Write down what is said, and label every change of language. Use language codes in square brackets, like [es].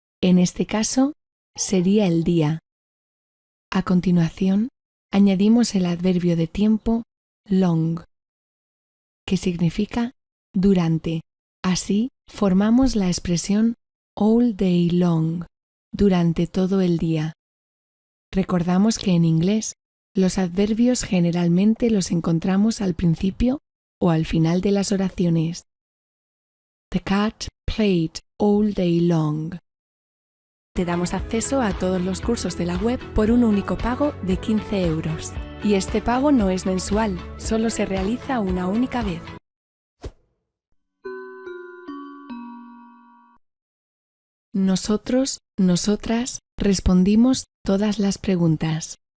[es] En este caso, sería el día. A continuación, añadimos el adverbio de tiempo long, que significa durante. Así, formamos la expresión [en] all day long, [es] durante todo el día. Recordamos que en inglés, los adverbios generalmente los encontramos al principio o al final de las oraciones. [en] The cat played all day long. [es] Te damos acceso a todos los cursos de la web por un único pago de 15 euros. Y este pago no es mensual, solo se realiza una única vez. Nosotros, nosotras, respondimos todas las preguntas.